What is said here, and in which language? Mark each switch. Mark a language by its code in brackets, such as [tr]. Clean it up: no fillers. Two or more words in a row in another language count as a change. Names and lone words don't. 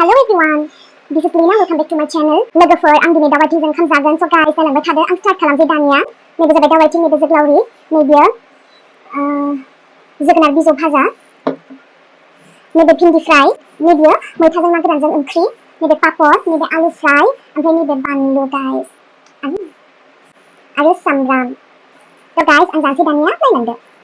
[en] everyone, this is Lina. Welcome back to my channel. [brx] लोगोफोर आं दिनै दावबायथिंजों खामजागोन स' गाइस जालांबाय थादों आं स्टार्ट खालामसै दानिया नैबे जाबाय दावबायथिं नैबे जोग्लावरि नैबेयो जोगोनार बिजौ भाजा नैबे भिन्डि फ्राय नैबेयो मैथाजों ना गोरानजों ओंख्रि नैबे पापड़ नैबे आलु फ्राय ओमफ्राय नैबे बानलु गाइस आरो सामब्राम स' गाइस आं जानोसै दानिया नायलांदो